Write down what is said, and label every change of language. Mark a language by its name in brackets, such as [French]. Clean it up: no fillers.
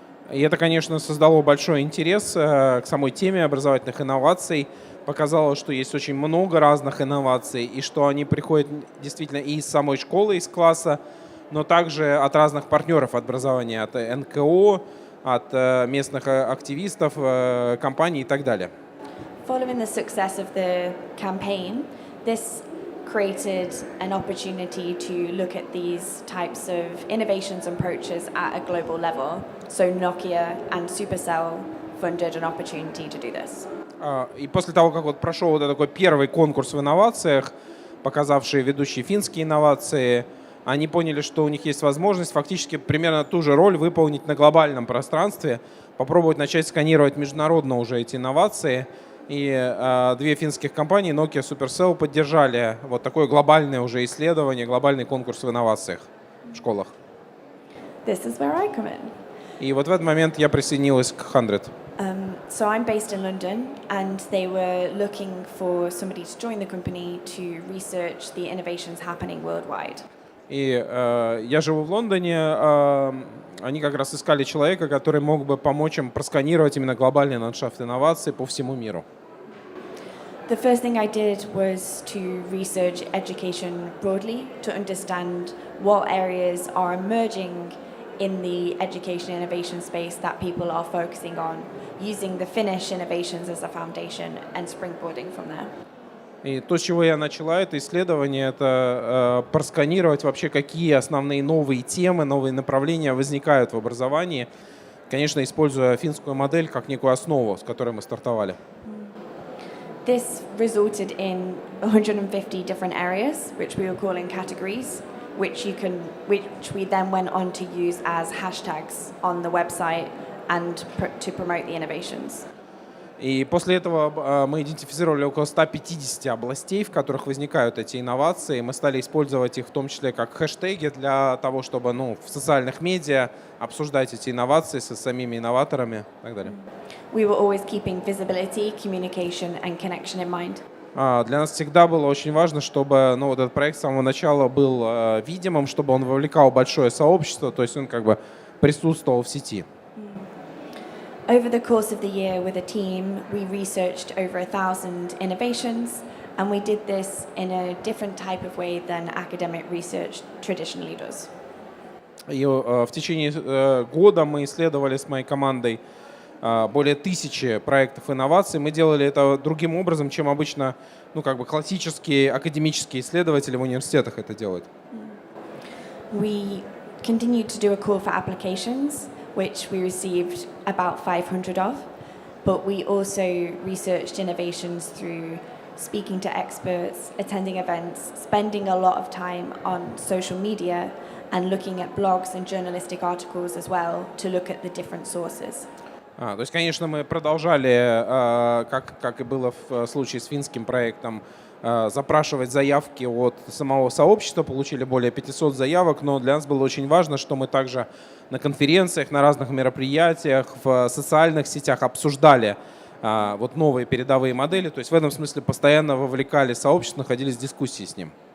[Russian] И это, конечно, создало большой интерес к самой теме образовательных инноваций, показало, что есть очень много разных инноваций, и что они приходят действительно и из самой школы, из класса, но также от разных партнеров образования, от НКО, от местных активистов, компаний и так далее. [English] Following the success of the campaign, this created an opportunity to look at these types of innovations and approaches at a global level. So Nokia and Supercell funded an opportunity to do this. [Russian] И после того, как вот прошел вот такой первый конкурс в инновациях, показавший ведущие финские инновации, они поняли, что у них есть возможность фактически примерно ту же роль выполнить на глобальном пространстве, попробовать начать сканировать международно уже эти инновации. И две финских компании, Nokia и Supercell, поддержали вот такое глобальное уже исследование, глобальный конкурс в инновациях в школах. [English] This is where I come in. [Russian] И вот в этот момент я присоединилась к 100. [English] So I'm based in London, and they were looking for somebody to join the company to research the innovations happening worldwide. [Russian] И я живу в Лондоне. Они как раз искали человека, который мог бы помочь им просканировать именно глобальный ландшафт инноваций по всему миру. [English] The first thing I did was to research education broadly to understand what areas are emerging in the education innovation space that people are focusing on, using the Finnish innovations as a foundation and springboarding from there. [Russian] И то, с чего я начала это исследование, это просканировать вообще, какие основные новые темы, новые направления возникают в образовании, конечно, используя финскую модель как некую основу, с которой мы стартовали. [English] This resulted in 150 different areas, which we were calling categories, which we then went on to use as hashtags on the website and to promote the innovations. [Russian] И после этого мы идентифицировали около 150 областей, в которых возникают эти инновации. Мы стали использовать их в том числе как хэштеги для того, чтобы в социальных медиа обсуждать эти инновации со самими инноваторами и так далее. [English] We were always keeping visibility, communication and connection in mind. [Russian] Для нас всегда было очень важно, чтобы вот этот проект с самого начала был видимым, чтобы он вовлекал большое сообщество, то есть он как бы присутствовал в сети. [English] Over the course of the year with a team, we researched over 1,000 innovations, and we did this in a different type of way than academic research traditionally does. [Russian] И в течение года мы исследовали с моей командой более 1000 проектов инноваций. Мы делали это другим образом, чем обычно, классические академические исследователи в университетах это делают. [English] We continued to do a call for applications, which we received about 500 of, but we also researched innovations through speaking to experts, attending events, spending a lot of time on social media, and looking at blogs and journalistic articles as well to look at the different sources. [Russian] То есть, конечно, мы продолжали, как и было в случае с финским проектом, запрашивать заявки от самого сообщества, получили более 500 заявок, но для нас было очень важно, что мы также на конференциях, на разных мероприятиях, в социальных сетях обсуждали новые передовые модели, то есть в этом смысле постоянно вовлекали сообщество, находились в дискуссии с ним.